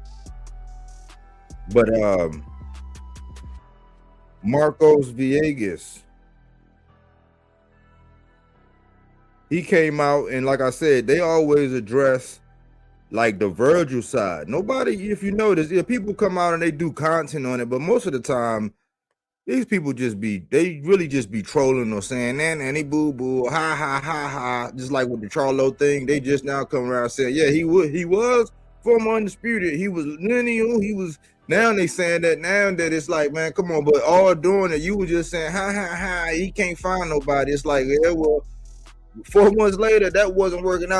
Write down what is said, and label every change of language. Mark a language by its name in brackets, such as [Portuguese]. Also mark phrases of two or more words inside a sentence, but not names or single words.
[English] But Marcos Villegas, he came out, and like I said, they always address like the Vergil side. Nobody, if you notice, people come out and they do content on it, but most of the time, these people they really just be trolling or saying, nanny boo boo, ha ha ha ha, just like with the Charlo thing. They just now come around saying, yeah, he was former undisputed. He was lineal. He was. Now they saying that it's like, man, come on, but all doing it, you were just saying, ha ha ha, he can't find nobody. It's like, yeah, well, 4 months later, that wasn't working out.